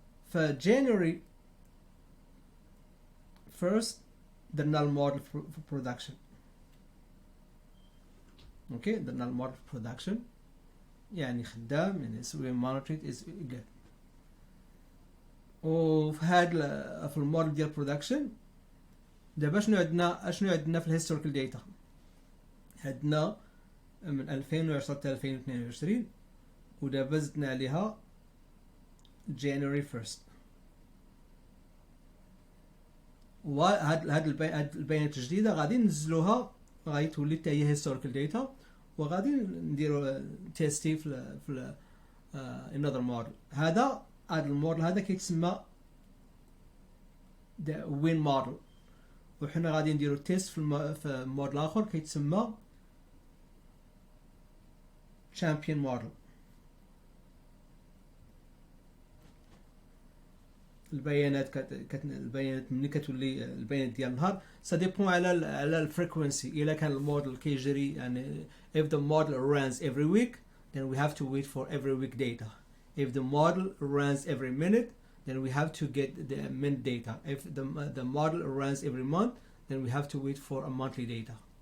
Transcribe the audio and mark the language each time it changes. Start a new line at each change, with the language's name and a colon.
Arabic: ف January 1st درنا الموديل
English: for production.
Arabic: اوكي درنا الموديل
English: for production
Arabic: يعني خدام يعني نسوي
English: monitor is good.
Arabic: وفي هذا في الموديل ديال production دابا شنو عندنا في الهيستوريكال داتا عندنا من 2010 حتى 2022 ودابا زدنا عليها January 1st. وهاد البيانات الجديده غادي ننزلوها غادي تولي حتى هي هيستوريكال داتا وغادي نديرو تيستي في
English: another model.
Arabic: هذا الموديل هذا كيتسمى وين موديل وحنا غادي نديرو تيست في موديل اخر كيتسمى champion model. البيانات البيانات ملي كتولي البيانات ديال النهار سا ديبون على الفريكوينسي. الا كان الموديل كيجري يعني
English: if the model runs every week then we have to wait for every week data. If the model runs every minute then we have to get the minute data. If the model runs every month then we have to wait for a monthly data.